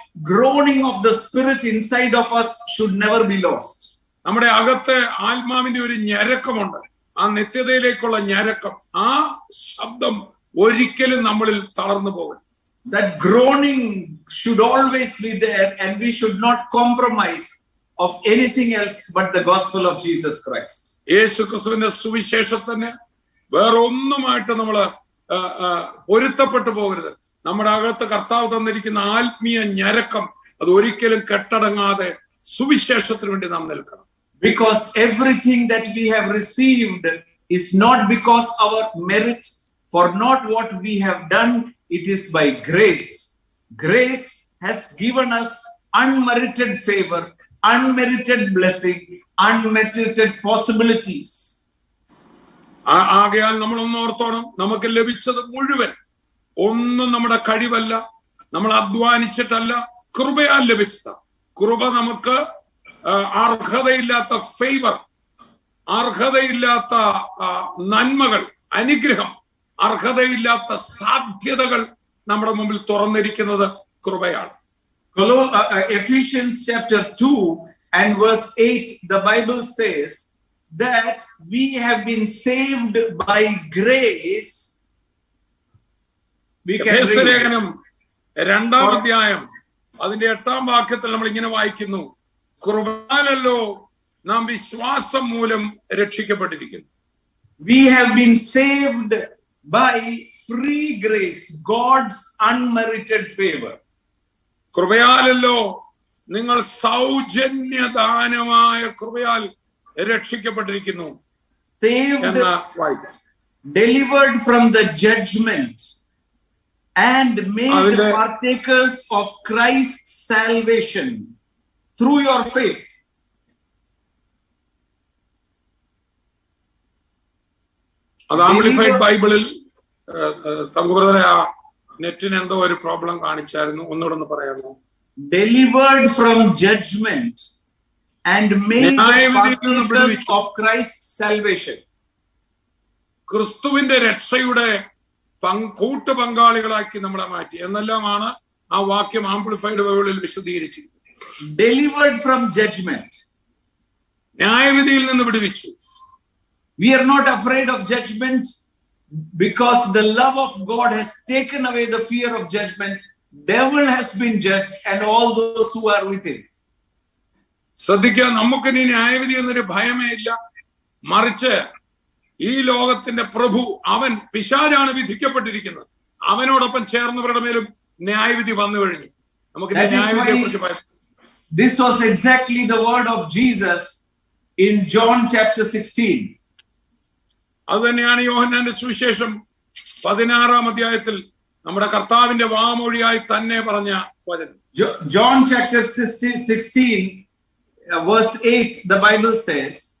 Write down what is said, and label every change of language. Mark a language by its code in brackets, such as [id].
[en] Groaning of the spirit inside of us should never be lost. [ml] നമ്മുടെ അകത്തെ ആത്മാവിന്റെ ഒരു ഞരക്കമുണ്ട്, ആ നിത്യതയിലേക്കുള്ള ഞരക്കം, ആ ശബ്ദം ഒരിക്കലും നമ്മളിൽ തളർന്നു പോകരുത്. [en] That groaning should always be there, and we should not compromise of anything else but the gospel of Jesus Christ. [ml] യേശു ക്രിസ്തുവിന്റെ സുവിശേഷത്തിന് വേറെ ഒന്നുമായിട്ട് നമ്മള് പൊരുത്തപ്പെട്ടു പോകരുത്. നമ്മുടെ അകത്ത് കർത്താവ് തന്നിരിക്കുന്ന ആത്മീയ ഞരക്കം അത് ഒരിക്കലും കെട്ടടങ്ങാതെ സുവിശേഷത്തിന് വേണ്ടി നാം നിൽക്കണം. [en] Because everything that we have received is not because our merit, for not what we have done, it is by grace. Grace has given us unmerited favor, unmerited blessing, unmerited possibilities. [ml] ആകയാൽ നമ്മൾ ഒന്ന് ഓർത്തോണം, നമുക്ക് ലഭിച്ചത് മുഴുവൻ ഒന്നും നമ്മുടെ കഴിവല്ല, നമ്മൾ അധ്വാനിച്ചിട്ടല്ല, കൃപയാൽ ലഭിച്ചതാണ്. കൃപ നമുക്ക് അർഹതയില്ലാത്ത ഫേവർ, അർഹതയില്ലാത്ത നന്മകൾ, അനുഗ്രഹം, അർഹതയില്ലാത്ത സാധ്യതകൾ നമ്മുടെ മുമ്പിൽ തുറന്നിരിക്കുന്നത് കൃപയാണ്. [en] Ephesians chapter 2 and verse 8, the Bible says that we have been saved by grace. We can read [ml] ലേഖനം 2-ാം അധ്യായം അതിന്റെ 8-ാം വാക്യത്തിൽ നമ്മൾ ഇങ്ങനെ വായിക്കുന്നു, കൃപയാലല്ലോ നാം വിശ്വാസം മൂലം രക്ഷിക്കപ്പെട്ടിരിക്കുന്നു. [en] We have been saved by free grace, God's unmerited favor. [ml] കൃപയാലല്ലോ നിങ്ങൾ സൗജന്യദാനമായ കൃപയാൽ രക്ഷിക്കപ്പെട്ടിരിക്കുന്നു. [en] Saved, delivered from the judgment and made partakers of Christ's salvation through your faith. [ml] അത് ആംപ്ലിഫൈഡ് ബൈബിളിൽ തങ്കുബ്രദറെ ആ നെറ്റിന് എന്തോ ഒരു പ്രോബ്ലം കാണിച്ചായിരുന്നു, ഒന്നുകൂടെ ഒന്ന് പറയാമോ? [en] Delivered from judgment and made partakers of Christ's salvation. [ml] ക്രിസ്തുവിന്റെ രക്ഷയുടെ കൂട്ടു പങ്കാളികളാക്കി നമ്മളെ മാറ്റി എന്നെല്ലാമാണ് ആ വാക്യം ആംപ്ലിഫൈഡ് ബൈബിളിൽ വിശദീകരിച്ചിരിക്കുന്നത്. [en] Delivered from judgment, [ml] ന്യായവിധിയിൽ നിന്ന് വിടുവിച്ചു. [en] We are not afraid of judgment because the love of God has taken away the fear of judgment. Devil has been judged and all those who are with him. [ml] ശ്രദ്ധിക്കുക, നമുക്ക് ഇനി ന്യായവിധി എന്നൊരു ഭയമേ ഇല്ല. മറിച്ച് ഈ ലോകത്തിന്റെ പ്രഭു, അവൻ പിശാചാണ് വിധിക്കപ്പെട്ടിരിക്കുന്നത്, അവനോടൊപ്പം ചേർന്നവരുടെ മേലും ന്യായവിധി വന്നു കഴിഞ്ഞു. നമുക്ക് ന്യായവിധിയെ കുറിച്ച് [en] this was exactly the word of Jesus in John chapter 16. [ml] അത് തന്നെയാണ് യോഹന്നാന്റെ സുവിശേഷം 16-ാം അധ്യായത്തിൽ നമ്മുടെ കർത്താവിന്റെ വാമൊഴിയായി തന്നെ പറഞ്ഞ വചനം. [en] John chapter 16 verse 8, the Bible says,